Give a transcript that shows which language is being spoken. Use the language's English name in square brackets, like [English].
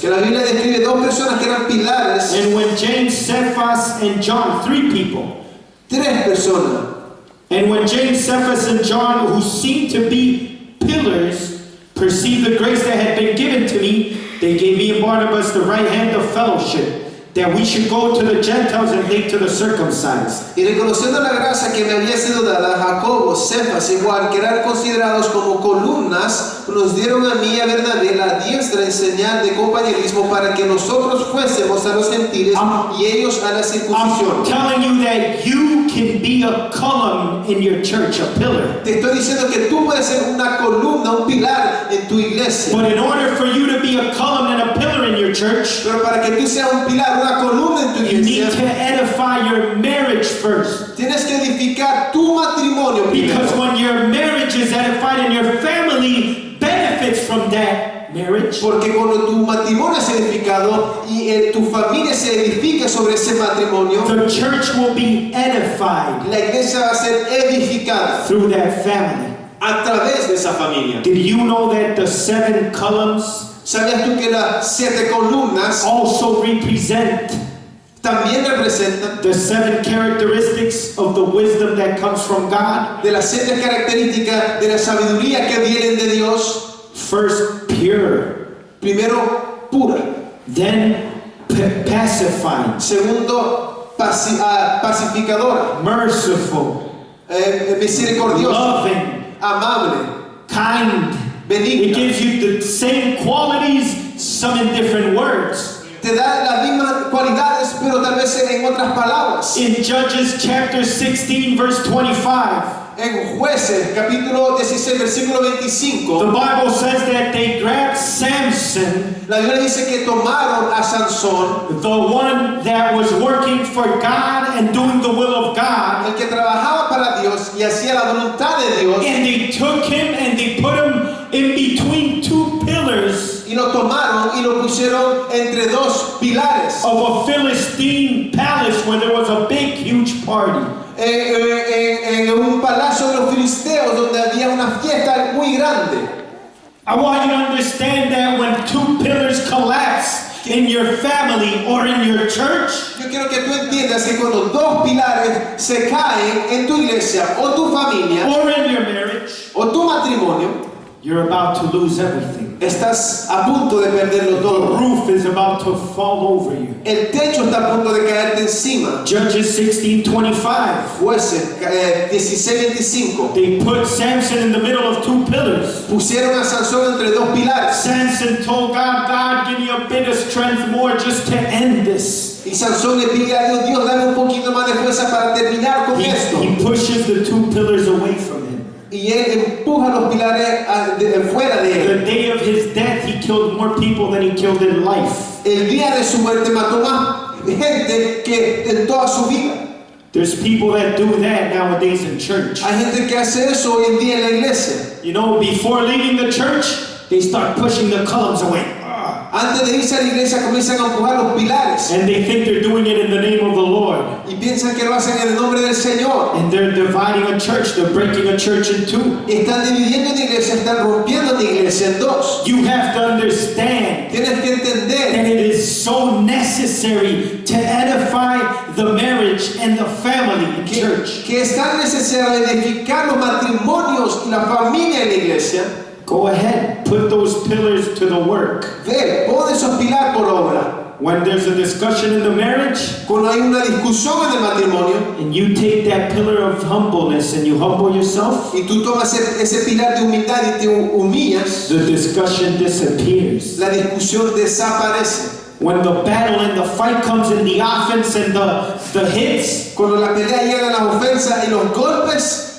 [Spanish] que la Biblia describe 2 personas que eran pilares, [English] And when James, Cephas, and John, 3 people, [Spanish] 3 personas, [English] And when James, Cephas, and John, who seemed to be pillars, perceived the grace that had been given to me, they gave me and Barnabas the right hand of fellowship, that we should go to the Gentiles and they to the circumcised. [Spanish] Y reconociendo la gracia que me había sido dada, Jacobo, Cefas y Juan, que eran considerados como columnas, nos dieron a mí y a Bernabé la diestra en señal de compañerismo para que nosotros fuésemos a los gentiles y ellos a la circuncisión. [English] I'm telling you that you can be a column in your church, a pillar. [Spanish] Te estoy diciendo que tú puedes ser una columna, un pilar en tu iglesia. [English] But in order for you to be a column and a pillar in your church, [Spanish] Pero para que tú seas un pilar, una columna en tu [English] you need [Spanish] iglesia, [English] to edify your marriage first. [Spanish] tienes que edificar tu matrimonio [English] Because [Spanish] primero. [English] when your marriage is edified and your family benefits from that marriage, [Spanish] Porque cuando tu matrimonio es edificado y tu familia se edifica sobre ese matrimonio, [English] the church will be edified [Spanish] la iglesia va a ser edificada [English] through that family. [Spanish] a través de esa familia. [English] Did you know that the 7 columns [Spanish] ¿Sabías tú que las 7 columnas [English] also represent [Spanish] también representan [English] the 7 characteristics of the wisdom that comes from God? [Spanish] de las 7 características de la sabiduría que vienen de Dios? [English] First, pure. [Spanish] Primero, pura. [English] Then, pacifying. [Spanish] Segundo, pacificadora. [English] Merciful. [Spanish] Misericordiosa. [English] Loving. [Spanish] Amable. [English] Kind. It [Spanish] Benigna. [English] gives you the same qualities, some in different words. [Spanish] Te da las mismas cualidades, pero tal vez en otras palabras. [English] In Judges chapter 16, verse 25, [Spanish] En Jueces, capítulo 16, versículo [English] the [Spanish] 25, [English] Bible says that they grabbed Samson, [Spanish] la Biblia dice que tomaron a Sansón, [English] the one that was working for God and doing the will of God, [Spanish] el que trabajaba para Dios y hacía la voluntad de Dios, [English] and they took him and they put him in between 2 pillars [Spanish] y lo tomaron y lo pusieron entre 2 pilares [English] of a Philistine palace where there was a big, huge party. [Spanish] en un palacio de los filisteos donde había una fiesta muy grande. [English] I want you to understand that when 2 pillars collapse in your family or in your church, [Spanish] Yo quiero que tú entiendas que cuando 2 pilares se caen en tu iglesia o tu familia [English] or in your marriage, [Spanish] o tu matrimonio, [English] you're about to lose everything. [Spanish] estás a punto de perderlo [English] The [Spanish] todo. [English] roof is about to fall over you. [Spanish] El techo está a punto de caerte encima. [English] Judges 16:25. [Spanish] Jueces 16:25. [English] They put Samson in the middle of 2 pillars. [Spanish] Pusieron a Sansón entre 2 pilares. [English] Samson told God, God, give me a bit of strength more just to end this. [Spanish] Y Sansón le pide a Dios, Dios, dame un poquito más de fuerza para terminar con esto. [English] He pushes the 2 pillars away from him. [Spanish] Y él empuja los pilares fuera de él. [English] The day of his death, he killed more people than he killed in life. [Spanish] El día de su muerte mató más gente que en toda su vida. [English] There's people that do that nowadays in church. [Spanish] Hay gente que hace eso hoy en día en la iglesia. [English] You know, before leaving the church, they start pushing the columns away. [Spanish] Antes de irse a la iglesia comienzan a empujar los pilares. [English] And they think they're doing it in the name of the Lord. [Spanish] Y piensan que lo hacen en el nombre del Señor. [English] And they're dividing a church. They're breaking a church in 2. [Spanish] Están dividiendo una iglesia, están rompiendo una iglesia en 2. [English] You have to understand [Spanish] Tienes que entender [English] that it is so necessary to edify the marriage and the family in church. [Spanish] que es tan necesario edificar los matrimonios y la familia en la iglesia. [English] Go ahead, put those pillars to the work. [Spanish] Ve, pon esos pilares por obra. [English] When there's a discussion in the marriage, [Spanish] Cuando hay una discusión en el matrimonio [English] and you take that pillar of humbleness and you humble yourself, [Spanish] y tú tomas ese pilar de humildad y te humillas, [English] the discussion disappears. [Spanish] la discusión desaparece. [English] When the battle and the fight comes in the offense and the hits, [Spanish] Cuando la pelea llega a las ofensas y los golpes,